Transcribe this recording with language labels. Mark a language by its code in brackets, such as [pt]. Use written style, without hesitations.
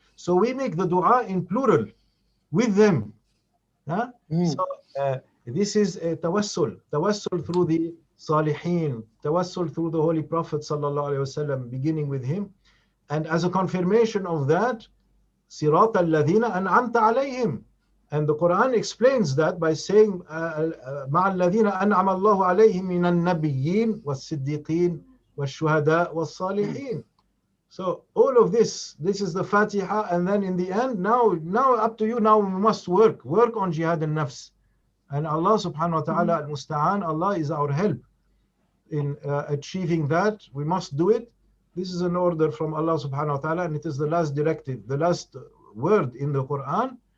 [en] So we make the dua in plural with them. So this is a tawassul through the salihin, tawassul through the Holy Prophet [ar] sallallahu alaihi wasallam, [en] beginning with him. And as a confirmation of that, [ar] صراط الذين أنعمت عليهم. [en] And the Quran explains that by saying [ar] مع الذين أنعم الله عليهم من النبيين والصديقين والشهداء والصالحين. [en] So all of this is the Fatiha, and then in the end, now up to you. Now we must work on jihad al-nafs, and [ar] Allah subhanahu wa ta'ala al-musta'an, [en] Allah is our help in achieving that. We must do it. This is an order from Allah [ar] subhanahu wa ta'ala, [en] and it is the last directive, the last word in the Quran.